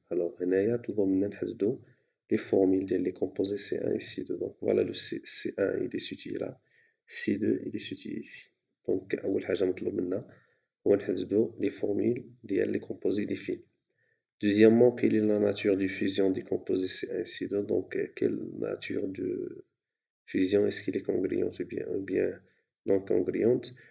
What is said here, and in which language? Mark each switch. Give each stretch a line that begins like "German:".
French: Alors
Arabic: هنايا طلبوا منا نحددوا
French: les formules des composés C1 et C2. Donc voilà, le C1 il est situé là, C2 il est situé ici.
Arabic: Donc أول حاجة مطلوب منا هو نحددوا
French: les formules
Arabic: ديال
French: les composés définis. Deuxièmement, quelle est la nature de fusion des composés C1 et C2? Donc quelle nature de fusion, est-ce qu'il est congruente ou bien non congruente?